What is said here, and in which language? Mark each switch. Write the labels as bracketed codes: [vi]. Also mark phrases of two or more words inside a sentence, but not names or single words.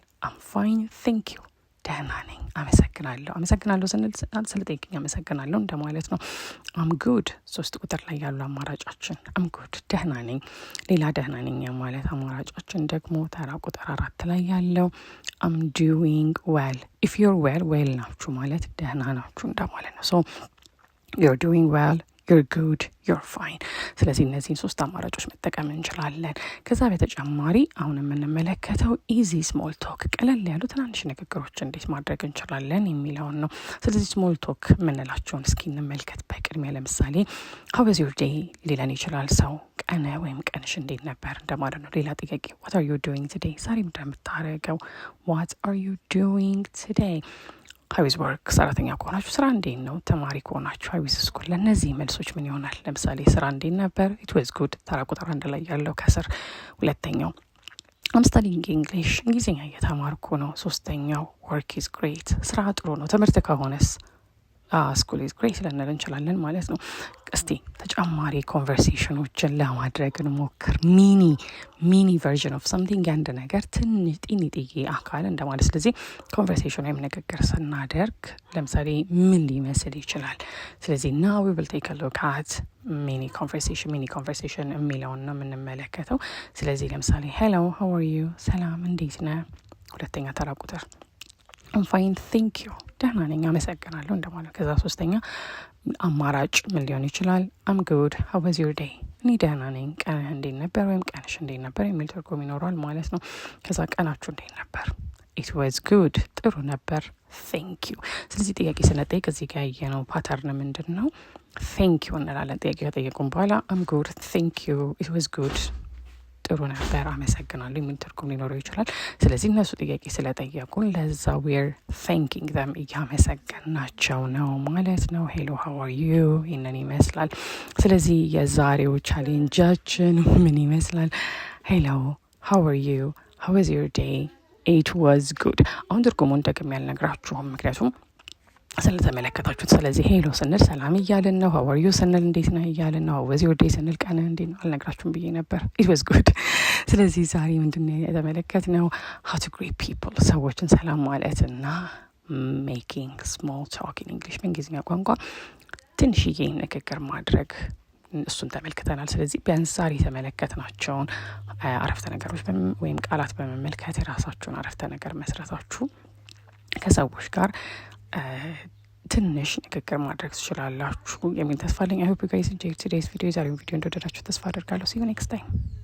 [en] I'm fine thank you [am] ደህና ነኝ፣ አመሰግናለሁ። አመሰግናለሁ ስንል ስለጠየቅኝ አመሰግናለሁ እንደማለት ነው። [en] I'm good [am] 3 ቁጥር ላይ ያሉ አማራጫችን [en] I'm good [am] ደህና ነኝ። ሌላ ደህና ነኝ ማለት አማራጫችን ደግሞ ተራ ቁጥር 4 ላይ ያለው [en] I'm doing well። if you're well well [am] ናችሁ ማለት ደህና ናችሁ እንደማለት ነው። [en] so you're doing well, you're good, you're fine። [am] ስለዚህ እነዚህን 3 አማራጮች መጠቀም እንችላለን። ከዛ በተጨማሪ አሁን የምንመለከተው [en] easy small talk፣ [am] ቀለል ያሉ ትናንሽ ንግግሮች እንዴት ማድረግ እንችላለን የሚለውን ነው። ስለዚህ [en] small talk [am] የምንላቸውን እስኪ እንመልከት። በቅድሚያ ለምሳሌ [en] how was your day [am] ሊለን ይችላል ሰው። ቀነ ወይም ቀንሽ እንዴት ነበር እንደማለት ነው። ሌላ ጥያቄ [en] what are you doing today፣ [am] ዛሬ እንደምታረገው [en] what are you doing today። how is work፣ [am] ሰራተኛ ከሆናችሁ ስራ እንዴት ነው። ተማሪ ከሆናችሁ [en] how is school። [am] ለእነዚህ መልሶች ምን ይሆናል? ለምሳሌ ስራ እንዴት ነበር [en] it was good [am] ተራ ቁጥር 1 ላይ ያለው ከስር። ሁለተኛው [en] I'm studying English፣ [am] እንግሊዝኛ እየተማርኩ ነው። ሶስተኛው [en] work is great፣ [am] ስራ ጥሩ ነው። ትምህርት ከሆነስ [en] school is great [am] ልንል እንችላለን ማለት ነው። እስቲ ተጨማሪ ኮንቨርሴሽኖችን ለማድረግ እንሞክር። [en] mini version of something፣ [am] አንድ ነገር ትንሽ ጢኒጥዬ አካል እንደማለት። ስለዚህ ኮንቨርሴሽን ወይም ንግግር ስናደርግ ለምሳሌ ምን ሊመስል ይችላል? ስለዚህ [en] now we will take a look at mini conversation [am] የሚለውን ነው የምንመለከተው። ስለዚህ ለምሳሌ [en] hello how are you፣ [am] ሰላም እንዴት ነህ። ሁለተኛ ተራ ቁጥር [en] I'm fine thank you [am] ደህና ነኝ አመሰግናለሁ እንደማለት። ከዛ ሶስተኛ አማራጭ ምን ሊሆን ይችላል? [en] I'm good how was your day፣ [am] እኔ ደህና ነኝ፣ ቀንህ እንዴት ነበር ወይም ቀንሽ እንዴት ነበር የሚል ትርጉም ይኖረዋል ማለት ነው። ከዛ ቀናችሁ እንዴት ነበር? [en] it was good [am] ጥሩ ነበር [en] thank you። [am] ስለዚህ ጥያቄ ስንጠይቅ እዚህ ጋር ያየነው ፓተርን ምንድን ነው? [en] thank you [am] እንላለን። ጥያቄ ከጠየቁን በኋላ [en] I'm good thank you it was good [am] ጥሩ ነበር አመሰግናለሁ የሚል ትርጉም ሊኖረው ይችላል። ስለዚህ እነሱ ጥያቄ ስለጠየቁን ለዛ [en] we're thanking them [am] እያመሰገናቸው ነው ማለት ነው። [en] hello how are you [am] ይህንን ይመስላል። ስለዚህ የዛሬው ቻሌንጃችን ምን ይመስላል? [en] hello how are you how was your day it was good። [am] አሁን ትርጉሙን ደግሜ ያልነግራችሁም ምክንያቱም ስለተመለከታችሁት። ስለዚህ ሄሎ ስንል ሰላም እያልን ነው። [en] how are you [am] ስንል እንዴት ነህ እያልን ነው። [en] how was your day [am] ስንል ቀንህ እንዴት ነው አልነግራችሁም ብዬ ነበር [en] it was good። [am] ስለዚህ ዛሬ ምንድነው የተመለከትነው? [en] how to greet people፣ [am] ሰዎችን ሰላም ማለት እና [en] making small talk in English፣ [am] በእንግሊዝኛ ቋንቋ ትንሽዬ ንግግር ማድረግ፣ እሱን ተመልክተናል። ስለዚህ ቢያንስ ዛሬ የተመለከትናቸውን አረፍተ ነገሮች ወይም ቃላት በመመልከት የራሳችሁን አረፍተ ነገር መስራታችሁ ከሰዎች ጋር ትንሽ ንግግር ማድረግ ትችላላችሁ የሚል ተስፋ አለኝ። [en] I hope you guys enjoyed today's video። [am] ዛሬውን ቪዲዮ እንደወደዳችሁ ተስፋ አደርጋለሁ። [en] See you next time።